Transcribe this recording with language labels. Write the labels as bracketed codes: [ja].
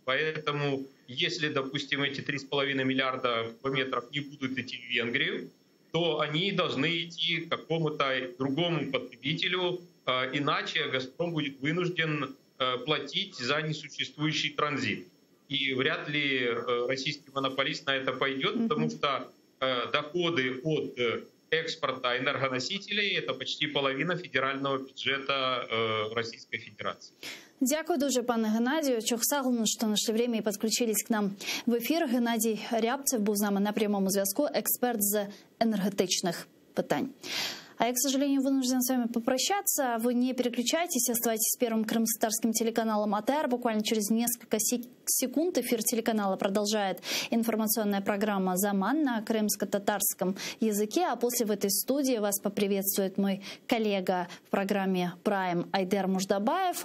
[ru] Поэтому, если, допустим, эти 3,5 миллиарда кубометров не будут идти в Венгрию, то они должны идти к какому-то другому потребителю, иначе «Газпром» будет вынужден платить за несуществующий транзит. И вряд ли российский монополист на это пойдет, потому что доходы от экспорта энергоносителей – это почти половина федерального бюджета Российской Федерации. [uk] Дякую дуже, пане Геннадію. Чохсагну, що знайшли время і підключились к нам в ефір. Геннадій Рябцев був з нами на прямому зв'язку, експерт з енергетичних питань. [ru] А я, к сожалению, вынужден с вами попрощаться. Вы не переключайтесь, оставайтесь с первым крымско-татарским телеканалом АТР. Буквально через несколько секунд эфир телеканала продолжает информационная программа «Заман» на крымско-татарском языке. А после в этой студии вас поприветствует мой коллега в программе «Прайм» Айдер Муждабаев.